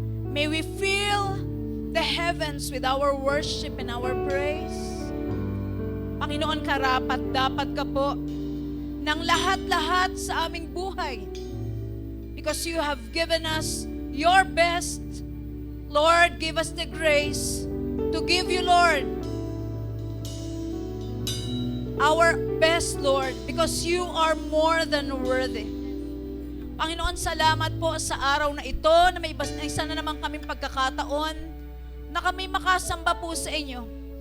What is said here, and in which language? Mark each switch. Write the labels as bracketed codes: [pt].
[en] May we fill the heavens with our worship and our praise. [tl] Panginoon, karapat dapat ka po ng lahat-lahat sa aming buhay. [en] Because you have given us your best. Lord, give us the grace to give you, Lord, our best, Lord, because you are more than worthy. [tl] Panginoon, salamat po sa araw na ito na may isa na naman kaming pagkakataon na kami makasamba po sa inyo.